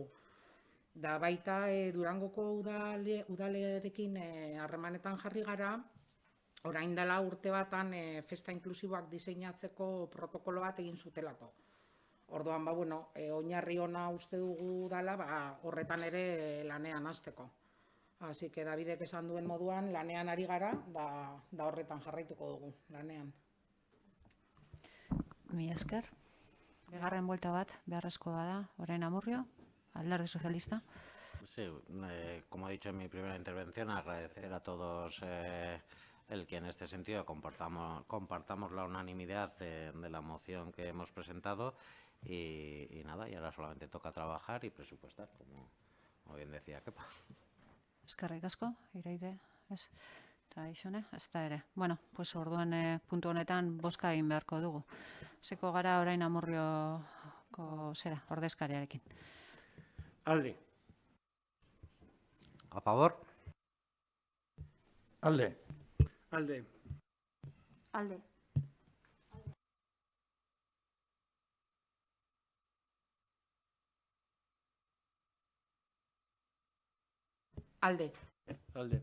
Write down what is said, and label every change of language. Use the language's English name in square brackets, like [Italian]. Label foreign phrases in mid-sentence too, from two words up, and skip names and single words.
[Basque] Da baita Durangoko udalerekin harremanetan jarri gara, orain dela urte batan festa inklusiboak diseinatzeko protokolo bat egin zutelako. Orduan, oinarri ona uste dugu dela, horretan ere lanean hasteko. [Spanish] Así que [Basque] Davidek esan duen moduan lanean ari gara, da horretan jarraituko dugu lanean. Mi esker. Bigarren buelta bat beharrezkoa da, orain Amurrio, Alderdi Sozialista. [Spanish] Sí, como he dicho en mi primera intervención, agradecer a todos el que en este sentido compartamos la unanimidad de la moción que hemos presentado y nada, y ahora solamente toca trabajar y presupuestar, como bien decía Kepa. [Basque] Eskerrik asko, Iraide, ez? Eta Xone, ez da ere. [Spanish] Bueno, pues [Basque] orduan puntu honetan bozka egin beharko dugu. Hasiko gara orain Amurrioko ordezkariarekin. Alde. [Spanish] ¿A favor? [Basque] Alde. Alde. Alde. Alde. Alde.